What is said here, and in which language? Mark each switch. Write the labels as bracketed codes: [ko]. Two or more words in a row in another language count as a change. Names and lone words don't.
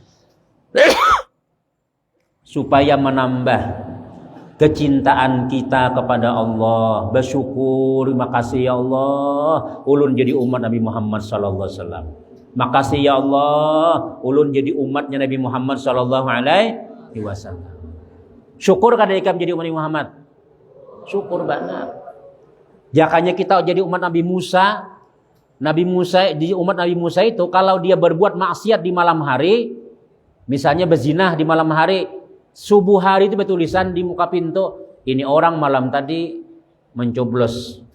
[id] Supaya menambah kecintaan kita kepada Allah. Bersyukur, terima kasih ya Allah, ulun jadi umat Nabi Muhammad [ar] صلى الله عليه وسلم. [id] Makasih ya Allah, ulun jadi umatnya Nabi Muhammad [ar] صلى الله عليه وسلم. [bjn] Syukur kada ikam jadi umat Nabi Muhammad? Syukur banget. Jakanya kita jadi umat Nabi Musa. [id] Nabi Musa, di umat Nabi Musa itu kalau dia berbuat maksiat di malam hari, misalnya berzinah di malam hari, subuh hari itu bertulisan di muka pintu, ini orang malam tadi mencoblos.